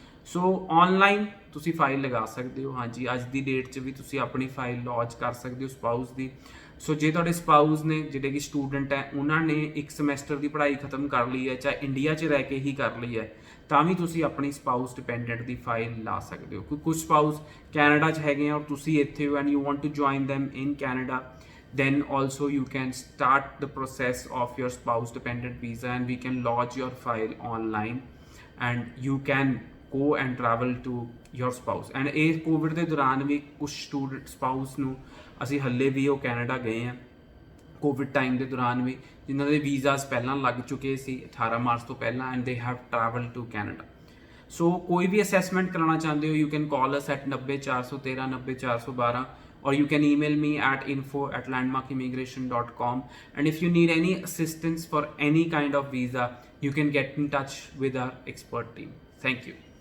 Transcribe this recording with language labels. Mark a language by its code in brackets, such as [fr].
[pa] ਸੋ online ਤੁਸੀਂ file ਲਗਾ ਸਕਦੇ ਹੋ। ਹਾਂਜੀ, ਅੱਜ ਦੀ ਡੇਟ 'ਚ ਵੀ ਤੁਸੀਂ ਆਪਣੀ ਫਾਈਲ ਲੌਂਚ ਕਰ ਸਕਦੇ ਹੋ ਸਪਾਊਸ ਦੀ। ਸੋ ਜੇ ਤੁਹਾਡੇ ਸਪਾਊਸ ਨੇ ਜਿਹੜੇ ਕਿ ਸਟੂਡੈਂਟ ਹੈ, ਉਹਨਾਂ ਨੇ ਇੱਕ ਸਮੈਸਟਰ ਦੀ ਪੜ੍ਹਾਈ ਖਤਮ ਕਰ ਲਈ ਹੈ, ਚਾਹੇ ਇੰਡੀਆ 'ਚ ਰਹਿ ਕੇ ਹੀ ਕਰ ਲਈ ਹੈ, ਤਾਂ ਵੀ ਤੁਸੀਂ ਆਪਣੀ ਸਪਾਊਸ ਡਿਪੈਂਡੈਂਟ ਦੀ ਫਾਈਲ ਲਾ ਸਕਦੇ ਹੋ। ਕਿਉਂਕਿ ਕੁਝ ਸਪਾਊਸ ਕੈਨੇਡਾ 'ਚ ਹੈਗੇ ਆ ਔਰ ਤੁਸੀਂ ਇੱਥੇ ਹੋ [en] And you want to join them in Canada, then also you can start the process of your spouse dependent visa and we can lodge your file online and you can go and travel to your spouse। [pa] and ਇਹ Covid ਦੇ ਦੌਰਾਨ ਵੀ ਕੁਝ student spouse ਨੂੰ ਅਸੀਂ ਹੱਲੇ ਵੀ ਉਹ Canada ਗਏ ਆ ਕੋਵਿਡ ਟਾਈਮ ਦੇ ਦੌਰਾਨ ਵੀ, ਜਿਨ੍ਹਾਂ ਦੇ ਵੀਜ਼ਾਸ ਪਹਿਲਾਂ ਲੱਗ ਚੁੱਕੇ ਸੀ 18 ਮਾਰਚ ਤੋਂ ਪਹਿਲਾਂ [en] And they have travel to Canada. [pa] ਸੋ ਕੋਈ ਵੀ ਅਸੈਸਮੈਂਟ ਕਰਾਉਣਾ ਚਾਹੁੰਦੇ ਹੋ, [en] You can call us at 90 413 90 412 or you can email me at info@landmarkimmigration.com, and if you need any assistance for any kind of visa, you can get in touch with our expert team. Thank you.